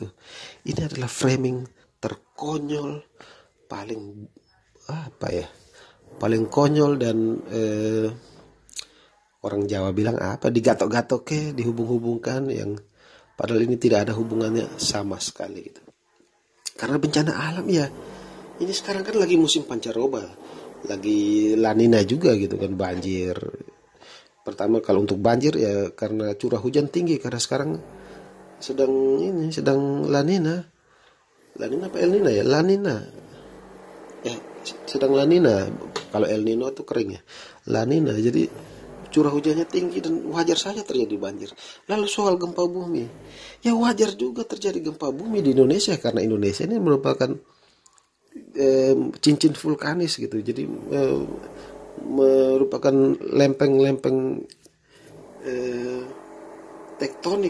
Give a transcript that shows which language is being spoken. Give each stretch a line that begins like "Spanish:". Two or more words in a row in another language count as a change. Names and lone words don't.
Indonesian: Ini adalah framing terkonyol, paling konyol dan orang Jawa bilang apa, digatok-gatok ke, dihubung-hubungkan, yang padahal ini tidak ada hubungannya sama sekali gitu. Karena bencana alam ya, ini sekarang kan lagi musim pancaroba, lagi La Nina juga gitu kan, banjir. Pertama kalau untuk banjir ya karena curah hujan tinggi, karena sekarang sedang La Nina. La Nina apa El Nina ya? La Nina. Sedang La Nina. Kalau El Nino itu kering ya. La Nina. Jadi curah hujannya tinggi dan wajar saja terjadi banjir. Lalu soal gempa bumi, ya wajar juga terjadi gempa bumi di Indonesia, karena Indonesia ini merupakan cincin vulkanis gitu. Jadi merupakan lempeng-lempeng tektonik.